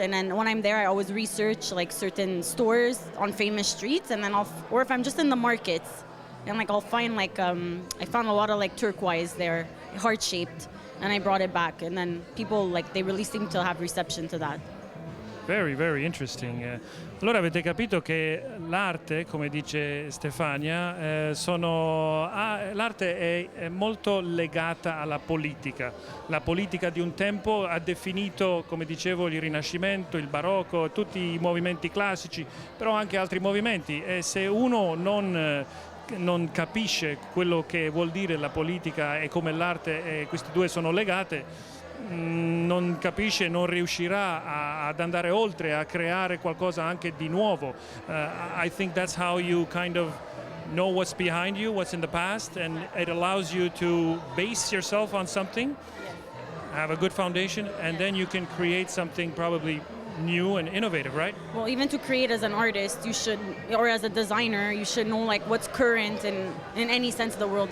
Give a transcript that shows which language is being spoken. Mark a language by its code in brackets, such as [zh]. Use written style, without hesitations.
[en] And then when I'm there, I always research like certain stores on famous streets, and then or if I'm just in the markets, and like I'll find like I found a lot of like turquoise there, heart shaped, and I brought it back. And then people like they really seem to have reception to that. Very, very interesting. [it] Allora avete capito che l'arte, come dice Stefania, l'arte è molto legata alla politica. La politica di un tempo ha definito, come dicevo, il Rinascimento, il Barocco, tutti i movimenti classici, però anche altri movimenti. E se uno non capisce quello che vuol dire la politica e come l'arte e questi due sono legate, non capisce, non riuscirà ad andare oltre, a creare qualcosa anche di nuovo. [en] I think that's how you kind of know what's behind you, what's in the past, and it allows you to base yourself on something, have a good foundation, and then you can create something probably new and innovative, right? Well, even to create as an artist, you should, or as a designer, you should know like what's current in any sense of the world.